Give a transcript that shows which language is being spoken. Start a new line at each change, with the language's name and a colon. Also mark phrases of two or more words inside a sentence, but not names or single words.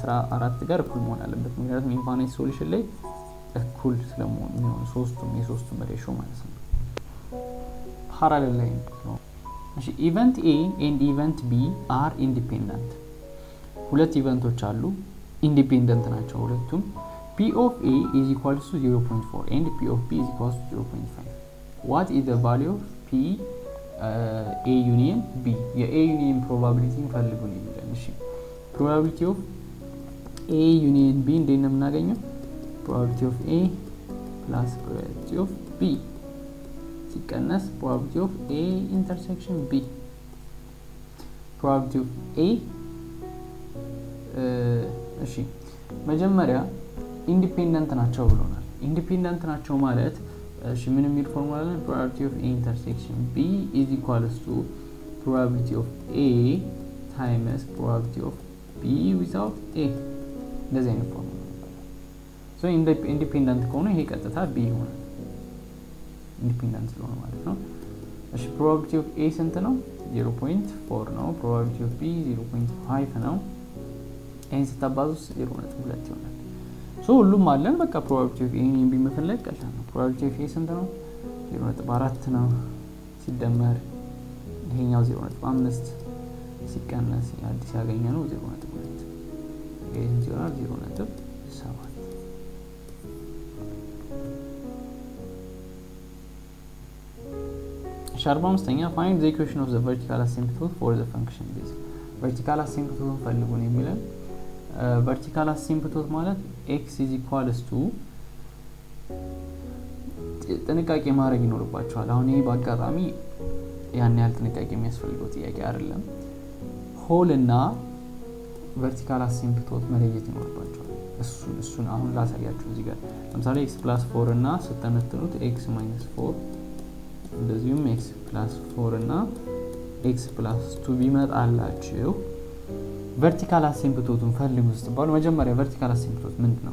Amharic: እኩል መሆን አለበት። ምክንያቱም
English: infinite solution
Amharic: ላይ እኩል ስለመሆኑ የሚሆኑ የሶስቱም ሬሾ ማለት ነው። ፓራሌል ላይ ነው። እሺ
English: event A and event B are independent።
Amharic: ሁለት ኢቨንቶች አሉ፣ ኢንዲፔንደንት ናቸው ሁለቱም።
English: P of A is equal to 0.4 and P of B is equal to 0.5. What is the value of P A union B?
Amharic: የ
English: A union
Amharic: probability እንፈልጉ ነው የሚለን። እሺ
English: probability of A union B
Amharic: እንዴት ነው የምናገኘው?
English: probability of A plus probability of B ሲቀነስ probability of A intersection B. probability of A
Amharic: እሺ መጀመሪያ ኢንዲፔንደንት ናቸው ብሎናል። ኢንዲፔንደንት ናቸው ማለት እሺ ምን የሚል ፎርሙላ አለ?
English: probability of A intersection B is equals to probability of A times probability of B without A።
Amharic: እንደዚህ አይነት ፎርሙላ ሶ ኢንዲፔንደንት ከሆነ ይሄ ቀጥታ B ይሆናል፣ ኢንዲፔንደንት ስለሆነ ማለት ነው። እሺ
English: probability of A
Amharic: ስንት ነው? 0.4 ነው።
English: probability of B
Amharic: 0.5 ነው። ይሄን ስታባዙት 0.2 ይሆናል። ሶ ሁሉም አለን። በቃ
English: probability of A
Amharic: እና B መፈለግ ቀላል ነው።
English: probability of A
Amharic: ስንት ነው? 0.4 ነው። ሲደመር ይሄኛው 0.5 ሲቀነስ አዲስ ያገኘ ነው 0.2 ይሄን ይሆናል 0.7። ሻርባ 5ኛ
English: find the equation of the vertical asymptote for the function base። vertical asymptote
Amharic: ፈልጉ ነው የሚለን።
English: vertical asymptote
Amharic: ማለት
English: x is equals to
Amharic: ጥንቃቄ ማድረግ ይኖርባቸዋል። አሁን ይሄ በአጋጣሚ ያን ያህል ጥንቃቄ የሚያስፈልገው ጥያቄ አይደለም። ሆል እና
English: vertical asymptote
Amharic: መለየት ይኖርባቸዋል። እሱን አሁን ላሳያችሁ እዚህ ጋር ለምሳሌ x + 4 እና ስተነትኑት x - 4 እንደዚሁም x + 4 እና x + 2 ቢመጣላችሁ
English: vertical asymptote
Amharic: ፈልጉ ስትባሉ መጀመሪያ
English: vertical asymptote
Amharic: ምንድነው?